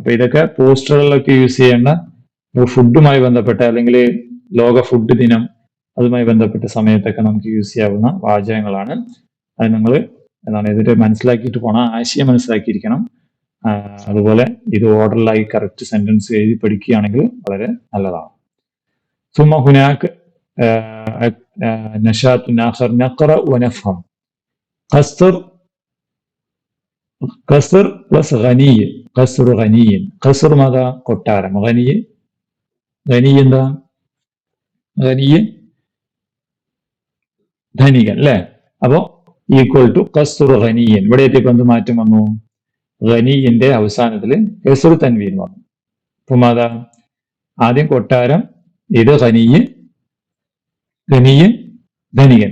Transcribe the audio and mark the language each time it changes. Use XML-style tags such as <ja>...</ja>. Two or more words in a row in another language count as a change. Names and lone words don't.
<ml>അപ്പൊ ഇതൊക്കെ പോസ്റ്ററുകളിലൊക്കെ യൂസ് ചെയ്യേണ്ട ഫുഡുമായി ബന്ധപ്പെട്ട അല്ലെങ്കിൽ ലോക ഫുഡ് ദിനം അതുമായി ബന്ധപ്പെട്ട സമയത്തൊക്കെ നമുക്ക് യൂസ് ചെയ്യാവുന്ന വാചകങ്ങളാണ്. അത് നിങ്ങൾ ഇതിന്റെ മനസ്സിലാക്കിയിട്ട് പോണം, ആശയം മനസ്സിലാക്കിയിരിക്കണം. അതുപോലെ ഇത് ഓർഡറിലായി</ml> <en>correct sentence</en> <ml>എഴുതി പഠിക്കുകയാണെങ്കിൽ വളരെ നല്ലതാണ്.</ml> <ar>ثم هناك نشاط آخر نقرأ ونفهم. قصر പ്ലസ് غني, قصر غني. قصر ماذا?</ar> <ml>കൊട്ടാരം. غني എന്താ? غني ധനികൻ അല്ലെ. അപ്പോ</ml> <en>equal to</en> <ar>قصر غني.</ar> <ml>ഇവിടെ എത്തിയപ്പോൾ എന്ത് മാറ്റം വന്നു? ഖനിയന്റെ അവസാനത്തിൽ</ml> <ar>كسر تنوين</ar> <ml>വന്നു. അപ്പൊ മാതാ ആദ്യം കൊട്ടാരം, ഇത് ഖനിയൻ ധനികൻ.</ml>